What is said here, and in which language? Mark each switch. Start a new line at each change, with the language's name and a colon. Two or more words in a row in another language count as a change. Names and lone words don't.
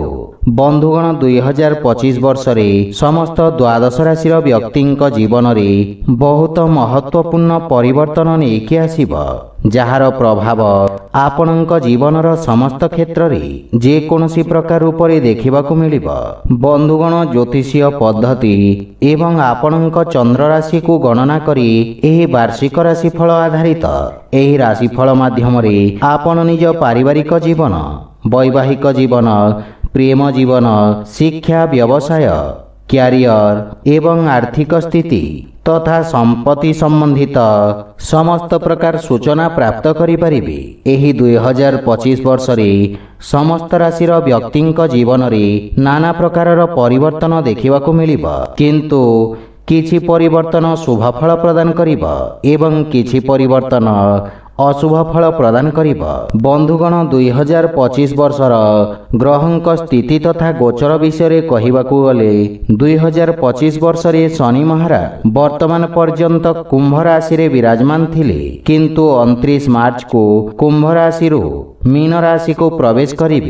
Odia: ବନ୍ଧୁଗଣ 2025 ବର୍ଷରେ ସମସ୍ତ ଦ୍ୱାଦଶ ରାଶି ବ୍ୟକ୍ତିଙ୍କ ଜୀବନ ରେ ବହୁତ ମହତ୍ତ୍ୱପୂର୍ଣ୍ଣ ପରିବର୍ତ୍ତନ ନେକି ଆସିବ, ଯାର ପ୍ରଭାବ ଆପଣକ ଜୀବନର ସମସ୍ତ କ୍ଷେତ୍ର ରେ ଯେ କୋନୋସି ପ୍ରକାର ଉପରେ ଦେଖିବାକୁ ମିଳିବ। ବନ୍ଧୁଗଣ ଜ୍ୟୋତିଷୀୟ ପଦ୍ଧତି ଏବଂ ଆପଣକ ଚନ୍ଦ୍ର ରାଶି କୋ ଗଣନା କରି ଏହି ବାର୍ଷିକ ରାଶିଫଳ ଆଧାରିତ ଏହି ରାଶିଫଳ ମାଧ୍ୟମ ରେ ଆପଣ ନିଜ ପାରିବାରିକ ଜୀବନ, ବୈବାହିକ ଜୀବନ, ପ୍ରେମ ଜୀବନ, ଶିକ୍ଷା, ବ୍ୟବସାୟ, କ୍ୟାରିୟର ଏବଂ ଆର୍ଥିକ ସ୍ଥିତି ତଥା ସମ୍ପତ୍ତି ସମ୍ବନ୍ଧିତ ସମସ୍ତ ପ୍ରକାର ସୂଚନା ପ୍ରାପ୍ତ କରିପାରିବେ। ଏହି 2025 ବର୍ଷ ରେ ସମସ୍ତ ରାଶିର ବ୍ୟକ୍ତିଙ୍କ ଜୀବନ ରେ ନାନା ପ୍ରକାରର ପରିବର୍ତ୍ତନ ଦେଖିବାକୁ ମିଳିବ, କିନ୍ତୁ କିଛି ପରିବର୍ତ୍ତନ ଶୁଭ ଫଳ ପ୍ରଦାନ କରିବ ଏବଂ କିଛି ପରିବର୍ତ୍ତନ ଅଶୁଭ ଫଳ ପ୍ରଦାନ କରିବ। ବନ୍ଧୁଗଣ 2025 ବର୍ଷର ଗ୍ରହଙ୍କ ସ୍ଥିତି ତଥା ଗୋଚର ବିଷୟ କହିବାକୁ ଗଲେ 2025 ବର୍ଷ ରେ ଶନି ମହାରାଜ ବର୍ତ୍ତମାନ ପର୍ଯ୍ୟନ୍ତ କୁମ୍ଭ ରାଶି ରେ ବିରାଜମାନ ଥିଲେ, କିନ୍ତୁ 29 ମାର୍ଚ୍ଚ କୋ କୁମ୍ଭ ରାଶି ରୁ ମୀନ ରାଶି କୋ ପ୍ରବେଶ କରିବେ।